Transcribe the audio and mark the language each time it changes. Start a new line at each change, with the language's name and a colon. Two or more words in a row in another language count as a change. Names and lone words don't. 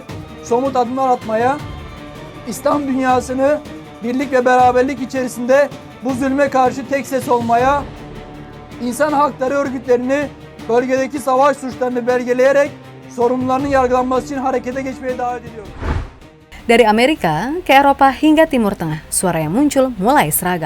Turkish: somut adımlar atmaya, İslam dünyasını birlik ve beraberlik içerisinde bu zulme karşı tek ses olmaya, insan hakları örgütlerini bölgedeki savaş suçlarını belgeleyerek sorumlularının yargılanması için harekete geçmeye davet ediyor.
Indonesian: Dari Amerika ke Eropa hingga Timur Tengah, suara yang muncul mulai seragam.